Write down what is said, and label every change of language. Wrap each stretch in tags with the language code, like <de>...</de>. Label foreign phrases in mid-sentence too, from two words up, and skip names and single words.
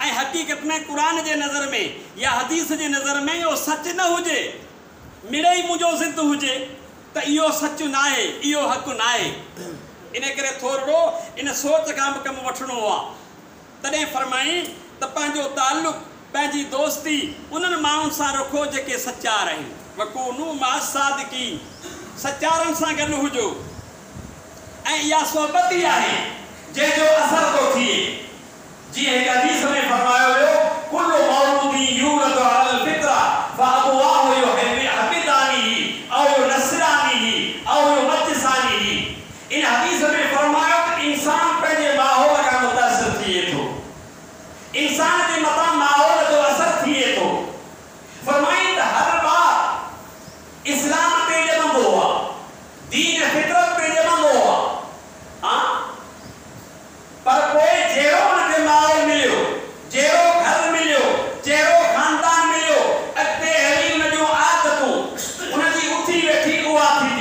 <sd>ऐं हक़ीक़त में क़ुरान जे नज़र में या हदीस जे नज़र में इहो सच न हुजे, मिड़े ई मुंहिंजो ज़िद हुजे त इहो सच न आहे, इहो हक़ु न आहे। इन करे थोरो इन सोच खां बि कमु वठिणो आहे। तॾहिं फरमाई त पंहिंजो ताल्लुक़, पंहिंजी दोस्ती उन्हनि माण्हुनि सां रखो जेके सचार आहिनि।</sd> <ar>وكونوا مع الصادقين,</ar> <sd>सचारनि सां गॾु हुजो। ऐं इहा सोहबत ई आहे जंहिंजो असर थो थिए। जीअं हिकु हदीस में फरमायो वियो,</sd> <ar>كل مولود يولد على الفطرة فأبواه يهودانه أو ينصرانه أو يمجسانه.</ar> <sd>इन हदीस में फरमायो त इंसान पंहिंजे माहौल खां मुतासिर थिए थो, इंसान जे मथां माहौल जो असर थिए थो। फरमाई त हर बार इस्लाम ते ॼमंदो आहे, दीन फितरत ते ॼमंदो आहे, पर कोई जहिड़ो हुनखे माहौल मिलियो, जहिड़ो घर मिलियो, जहिड़ो ख़ानदान मिलियो, अॻिते हली हुन जूं आदतूं, हुनजी उथी वेठी उहा थींदी।</sd>